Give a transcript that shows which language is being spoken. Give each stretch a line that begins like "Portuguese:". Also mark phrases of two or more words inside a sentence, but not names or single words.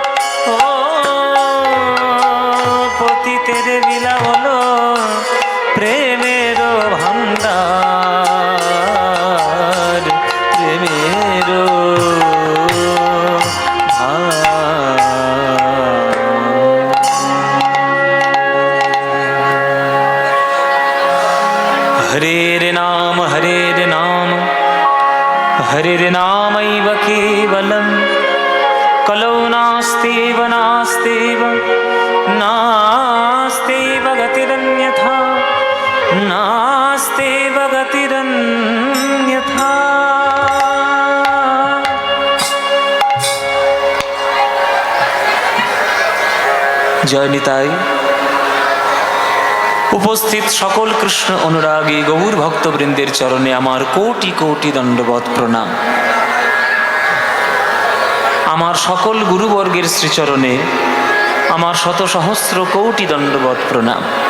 Bangla: ও পতিতের বিলা বলো প্রেমের ভান্ডার প্রেমের
Sanskrit: हरेर नाम हरेर नाम हरेर नामैव केवलं, कलौ नास्तेव नास्तेव नास्तेव गतिरन्यथा, नास्तेव गतिरन्यथा।
Bangla: জয় নিতাই। উপস্থিত সকল কৃষ্ণ অনুরাগী গৌর ভক্তবৃন্দের চরণে আমার কোটি কোটি দণ্ডবত প্রণাম। আমার সকল গুরুবর্গের শ্রীচরণে আমার শত সহস্র কোটি দণ্ডবত প্রণাম।